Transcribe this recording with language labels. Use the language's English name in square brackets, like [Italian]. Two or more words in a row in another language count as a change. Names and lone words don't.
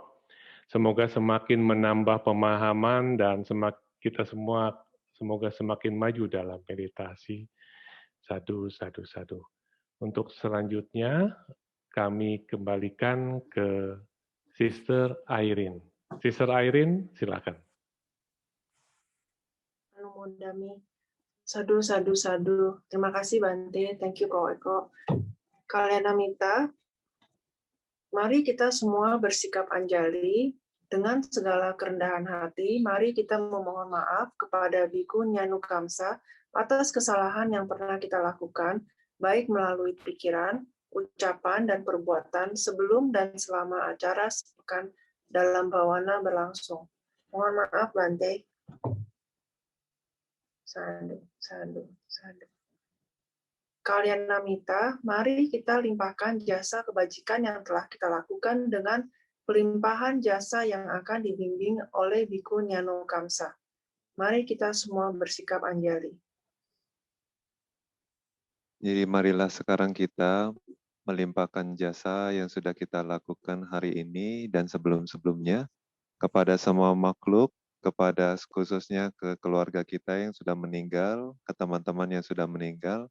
[Indonesian] Semoga semakin menambah pemahaman dan kita semua semoga semakin maju dalam meditasi. [Pali] Sadu, sadu, sadu. [Indonesian] Untuk selanjutnya kami kembalikan ke Sister Irene. Sister Irene, silakan. [Pali] Anumodami. Sadu, sadu, sadu. [Indonesian] Terima kasih Bante. [English] Thank you Ko Eko. [Indonesian] Kalyanamita, mari kita semua bersikap anjali dengan segala kerendahan hati. Mari kita memohon maaf kepada Biku Nyanukamsa atas kesalahan yang pernah kita lakukan, baik melalui pikiran, ucapan, dan perbuatan sebelum dan selama acara sepekan dalam Bhawana berlangsung. Mohon maaf, [Pali] Bante. Sadu, sadu, sadu. [Indonesian] Kalyanamita, mari kita limpahkan jasa kebajikan yang telah kita lakukan dengan pelimpahan jasa yang akan dibimbing oleh Biku Nyanukamsa. Mari kita semua bersikap anjali. Jadi marilah sekarang kita melimpahkan jasa yang sudah kita lakukan hari ini dan sebelum-sebelumnya kepada semua makhluk, kepada khususnya ke keluarga kita yang sudah meninggal, ke teman-teman yang sudah meninggal.